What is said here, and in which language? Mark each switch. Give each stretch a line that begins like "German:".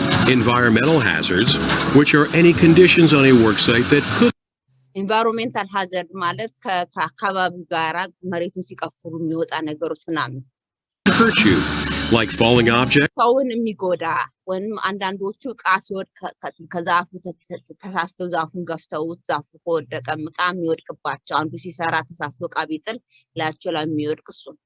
English: Environmental hazards, which are any conditions on a work site that could
Amharic: environmental hazard ማለት ከአካባቢ ጋራ መሬቱን ሲቀፍሩ የሚወጣ ነገሮች ምናምን
English: hurt you, like falling objects.
Amharic: ሰውን የሚጎዳ ወይም አንዳንዶቹ ዕቃ ሲወድቅ ከዛፉ ተሳስተው ዛፉን ገፍተውት ዛፉ ከወደቀ ዕቃ የሚወድቅባቸው አንዱ ሲሰራ ተሳስቶ ዕቃ ቢጥል ላያቸው ላይ የሚወድቅ እሱ